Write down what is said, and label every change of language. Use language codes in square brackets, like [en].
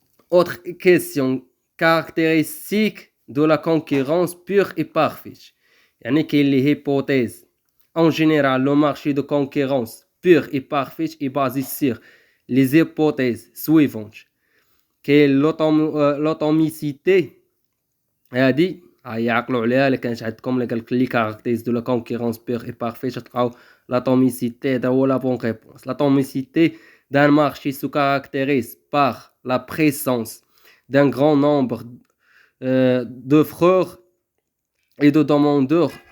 [fr] Autre question, caractéristique de la concurrence pure et parfaite. [ar] يعني كاين [fr] les hypothèses. En général, le marché de concurrence pure et parfaite est basé sur les hypothèses suivantes. [ar] L'automicité هذه يعقلوا عليها. اللي كانت عندكم اللي قالك لي [fr] caractéristiques de la concurrence pure et parfaite [ar] تلقاو l'atomicité. هذا هو [fr] la bonne réponse. L'atomicité d'un marché se caractérise par la présence d'un grand nombre d'offreurs et de demandeurs.